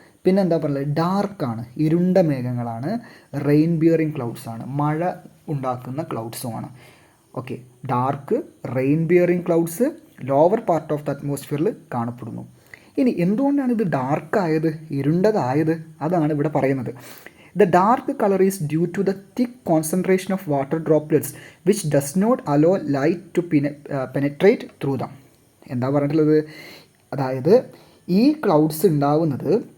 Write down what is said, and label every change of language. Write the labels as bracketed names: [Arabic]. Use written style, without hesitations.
[Malayalam] പിന്നെ എന്താ പറയുക, ഡാർക്കാണ്, ഇരുണ്ട മേഘങ്ങളാണ്, റെയിൻ ബിയറിംഗ് ക്ലൗഡ്സ് ആണ്, മഴ ഉണ്ടാക്കുന്ന ക്ലൗഡ്സുമാണ്. Okay, dark, rain bearing clouds lower part of the അറ്റ്മോസ്ഫിയറിൽ കാണപ്പെടുന്നു. ഇനി എന്തുകൊണ്ടാണ് ഇത് ഡാർക്കായത്, ഇരുണ്ടതായത്? അതാണ് ഇവിടെ പറയുന്നത്. [English] The dark color is due to the thick concentration of water droplets which does not allow light to penetrate through them. [Malayalam] എന്താ പറഞ്ഞിട്ടുള്ളത്? അതായത് ഈ ക്ലൗഡ്സ് ഉണ്ടാവുന്നത്